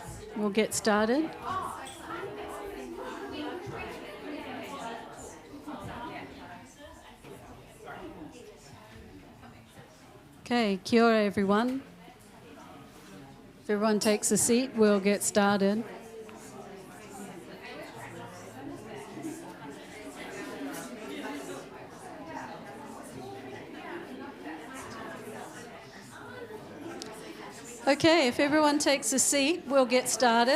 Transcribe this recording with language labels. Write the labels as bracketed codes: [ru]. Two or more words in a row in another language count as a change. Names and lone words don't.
[en] We'll get started. [mi] Okay, kia ora, [en] everyone. If everyone takes a seat, we'll get started. Okay, if everyone takes a seat, we'll get started.